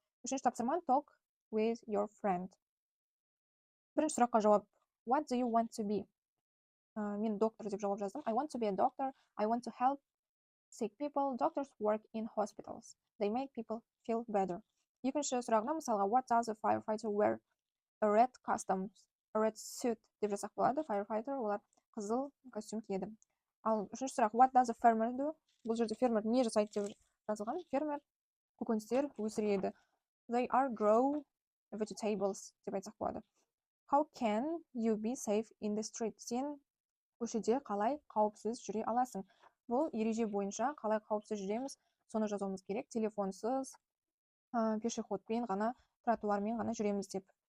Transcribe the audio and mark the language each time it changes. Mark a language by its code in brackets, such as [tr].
[kk] Үшінші тапсырма [en] talk with your friend. [kk] Бірінші сұраққа жауап [en] what do you want to be? [kk] Мен доктор деп жауап жаздым. [en] I want to be a doctor. I want to help sick people. Doctors work in hospitals. They make people feel better. [kk] Екінші сұрағына мысалға [en] what does a firefighter wear? A red suit [kk] деп жасақ болады. Firefighter олар қызыл костюм киеді. Ал үшінші сұрақ [en] what does a farmer do? [kk] Бұл жерде фермер не жасайды деп жазылған. Фермер көкөністер өсіреді. [en] They are grow vegetables [kk] деп айтсақ болады. [en] How can you be safe in the street? [kk] Сен көшеде қалай қауіпсіз жүре аласың? Бұл ереже бойынша қалай қауіпсіз жүреміз, соны жазуымыз керек. Телефонсыз, пешеходпен ғана, тротуармен ғана жүреміз деп